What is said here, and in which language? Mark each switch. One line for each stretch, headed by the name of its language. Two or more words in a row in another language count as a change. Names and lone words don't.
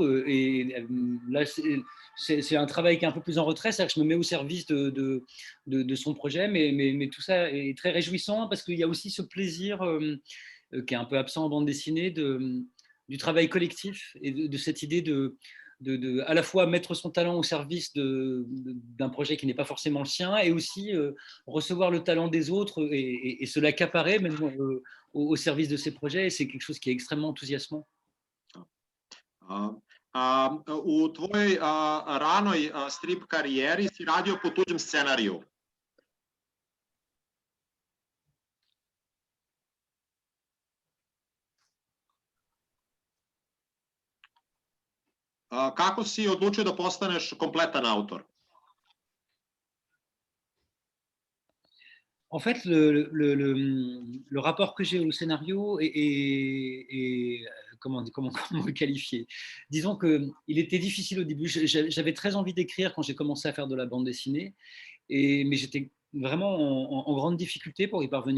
French: Et là, c'est un travail qui est un peu plus en retrait, c'est-à-dire que je me mets au service de son projet, mais tout ça est très réjouissant parce qu'il y a aussi ce plaisir qui est un peu absent en bande dessinée, du travail collectif et de cette idée de à la fois mettre son talent au service d'un projet qui n'est pas forcément le sien et aussi recevoir le talent des autres et se l'accaparer même au service de ces projets. Et c'est quelque chose qui est extrêmement enthousiasmant.
Serbian: U tvojoj ranoj strip karijeri si radio po tuđem scenariju. Kako si odlučio da postaneš kompletan autor?
French: En fait, le rapport que j'ai au scénario est comment le qualifier? Disons qu'il était difficile au début. J'avais très envie d'écrire quand j'ai commencé à faire de la bande dessinée, mais j'étais vraiment en grande difficulté pour y parvenir.